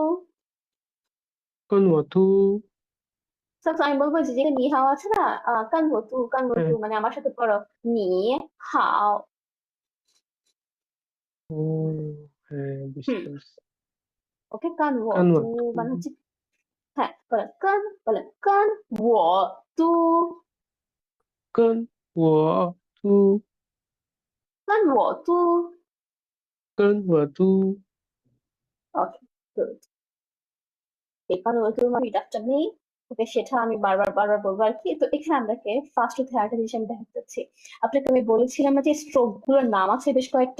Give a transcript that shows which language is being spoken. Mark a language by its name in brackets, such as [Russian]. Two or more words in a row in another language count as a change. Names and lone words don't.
[Chinese] 跟我读， [Bangla] তো আমি বলবো যে যেটা [Chinese] 你好 [Bangla] আছে না [Chinese] 跟我读 [Bangla] হ্যাঁ, মানে আমার সাথে পড়ো [Chinese] 你好 [Bangla] ও হ্যাঁ হুম বুঝতে পারছি, ওকে [Chinese] 跟我跟我读读， [Bangla] মানে হচ্ছে হ্যাঁ বলেন [Chinese] 跟我读跟我读，跟我读跟我读， [Bangla] ওকে গুড এই [Chinese] 跟我读 [Bangla] মানে রিডাকশন নেই ওকে সেটা আমি বারবার বলবো আর কি তো এখানে আমরাকে [English] first of [Bangla] আরেকটা জিনিস আমি দেখাতে চাচ্ছি আপনাকে আমি বলেছিলাম না যে স্ট্রোক গুলোর নাম আছে বেশ কয়েকটা